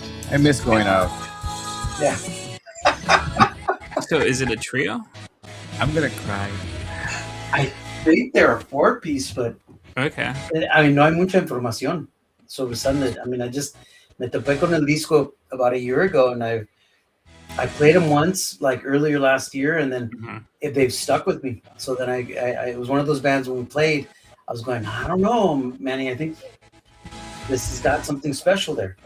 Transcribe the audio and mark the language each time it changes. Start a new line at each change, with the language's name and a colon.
English: I miss going out. Yeah. So is it a trio? I'm gonna cry. I think they're a 4-piece, but Okay. I mean,
Spanish: no hay mucha información sobre Sunlit.
English: I mean, I just
Spanish: me topé con el disco
English: about a year ago, and I played them once, like earlier last year, and then Mhm. they've stuck with me. So then I it was one of those bands when we played. I was going, I don't know, Manny. I think this has got something special there.